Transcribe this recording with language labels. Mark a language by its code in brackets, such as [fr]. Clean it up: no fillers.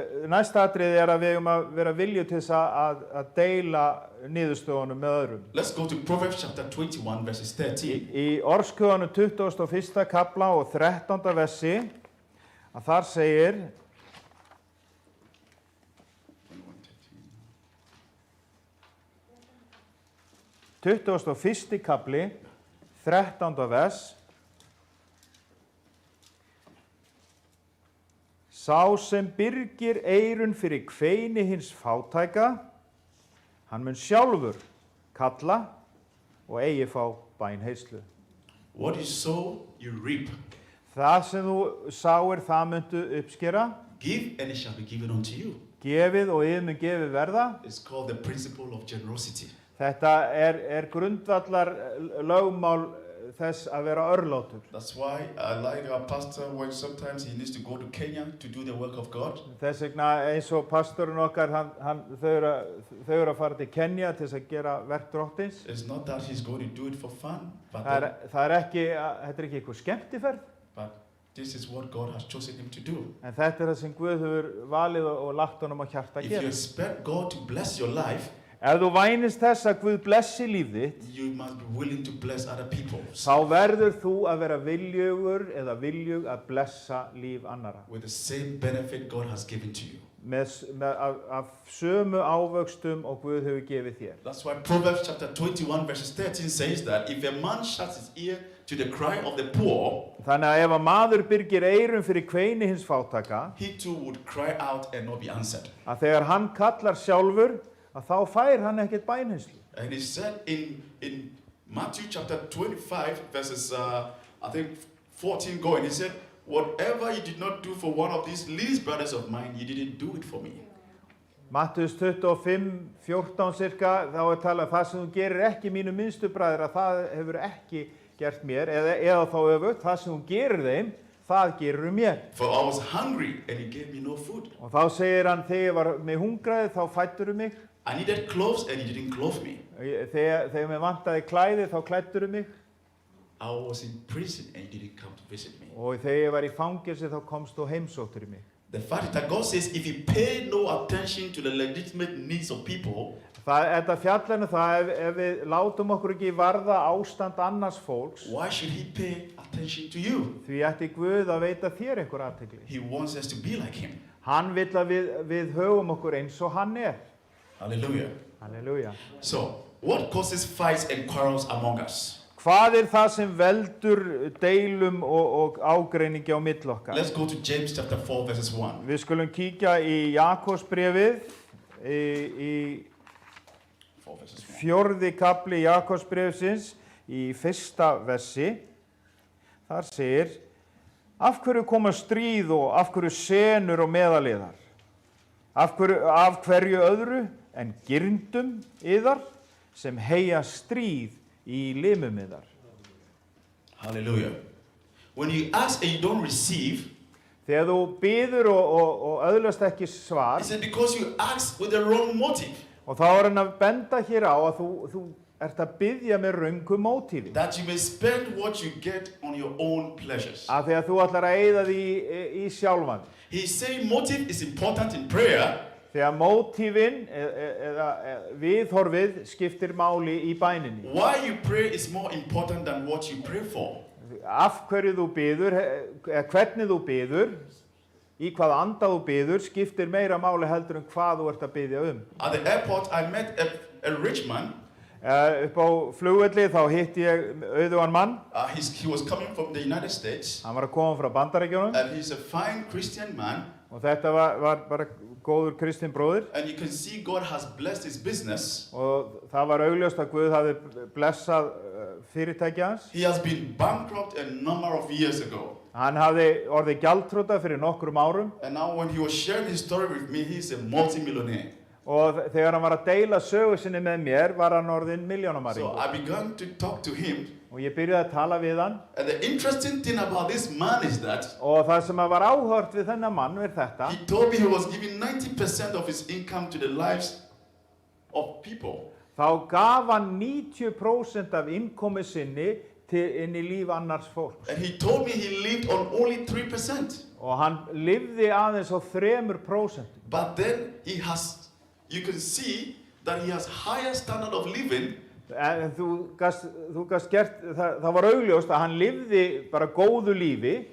[is] Næsta atriði að við eigum að vera viljugt til þess að deila niðurstöðunum með öðrum. [en] Let's go to Proverbs chapter 21, verses 13. [is] Í Orðskviðunum 21. kafla og 13. versi að þar segir 21. kafli, 13. vers. Sá sem byrgir eyrun fyrir kveini hins fátæka, hann mun sjálfur kalla og eigi fá bænheyrslu. [en] What you sow, you reap. [is] Það sem þú sáir, það muntu uppskera. [en] Give and it shall be given unto you. [is] Gefið og yfir mun gefið verða. [en] It's called the principle of generosity. [is] Þetta grundvallar lögmál þess að vera örlátur. [en] That's why I like our pastor when sometimes he needs to go to Kenya to do the work of God. [is] Þess vegna eins og pastorinn okkar, þau eru að fara til Kenya til þess að gera verk Drottins. [en] It's not that he's going to do it for fun, but [is] þetta er ekki eitthvað skemmtiferð. [en] but this is what God has chosen him to do. [is] En þetta er það sem Guð hefur valið og lagt honum á hjarta að [en] If you [is] gera. [en] expect God to bless your life, [is] Ef þú vænist þess að Guð blessi líf þitt, [en] you must be willing to bless other people [is] þá verður þú að vera viljugur eða viljug að blessa líf annara. [en] with the same benefit God has given to you. [is] Af sömu ávöxtum og Guð hefur gefið þér. [en] That's why Proverbs chapter 21 verses 13 says that if a man shuts his ear to the cry of the poor, [is] Þannig að ef að maður byrgir eyrun fyrir kveini hins fátæka, [en] he too would cry out and not be answered. [is] að þegar hann kallar sjálfur, að þá fær hann ekkert bænheyrslu. [en] And he said in Matthew chapter 25 verses I think 14 going, he said, whatever you did not do for one of these least brothers of mine, you didn't do it for me. [is] Mattheus 25:14 cirka, þá er talað það sem þú gerir ekki mínu minnstu bræður, að það hefur ekki gert mér, eða þá öfugt, það sem þú gerir þeim, það gerir mér. [en] For I was hungry and he gave me no food. [is] Og þá segir hann, þegar ég var með hungraði, þá fæddur mig. [en] I needed clothes and he didn't clothe me. [is] Þegar mér vantaði klæði, þá klæddur mig. [en] I was in prison and he didn't come to visit me. [is] Og þegar ég var í fangelsi, þá komst þú heimsóttur mig. [en] The fact is that God says if you pay no attention to the legitimate needs of people, [is] Þetta fjallar það ef við látum okkur ekki varða ástand annars fólks, [en] why should he pay attention to you? [is] því ætti Guð að veita þér einhver athygli. [en] He wants us to be like him. [is] Hann vill að við höfum okkur eins og hann er. [en] Hallelujah. [is] Halleluja. [en] So, what causes fights and quarrels among us? [is] Hvað er það sem veldur deilum og ágreiningi á milli okkar? [en] Let's go to James chapter 4 verses 1. [is] Við skulum kíkja í Jakobsbréfið, í [en] 4 verses 1. [is] 4. kafli Jakobsbréfsins, í 1. versi. Þar segir, af hverju koma stríð og af hverju senur og meðaliðar? Af hverju öðru en girndum yðar sem heia stríð í limum yðar? [en] Hallelujah. When you ask and you don't receive, [is] Þegar þú biður og öðlast ekki svar, [en] he said because you ask with the wrong motive, [is] og þá er hann að benda hér á að þú ert að biðja með röngu mótífi. [en] that you may spend what you get on your own pleasures. [is] Af því að þú ætlar að eyða því í sjálfan. [en] He's saying motive is important in prayer, [is] Þegar mótífin eða viðhorfið skiptir máli í bæninni. [en] why you pray is more important than what you pray for. [is] Af hverju þú biður, hvernig þú biður, í hvað anda þú biður, skiptir meira máli heldur en hvað þú ert að biðja um. [en] At the airport, I met a rich man. [is] Upp á flugvelli þá hitti ég auðugan mann. [en] He was coming from the United States, [is] Hann var að koma frá Bandaríkjunum [en] and he's a fine Christian man. [is] Og þetta var bara góður kristinn bróðir [en] And you can see God has blessed his business. [is] og það var augljóst að Guð hafði blessað fyrirtæki hans. [en] He has been bankrupt a number of years ago. [is] Hann hafði orðið gjaldþrota fyrir nokkrum árum [en] And now when he was sharing his story with me, he's a multi-millionaire. [is] og þegar hann var að deila sögu sinni með mér var hann orðinn [en] So [is] milljónamaringur. [en] I began to talk to him. [is] Og ég byrjaði að tala við hann [en] And the interesting thing about this man is that [is] og það sem var áhört við þennan mann er þetta. [en] he told me he was giving 90% of his income to the lives of people. [is] Þá gaf hann 90% af innkomi sinni inn í líf annars fólks. [en] And he told me he lived on only 3%. [is] Og hann lifði aðeins á 3%. [en] But then you can see that he has higher standard of living. [is] En þú gast gert, það var augljóst að hann lifði bara góðu lífi.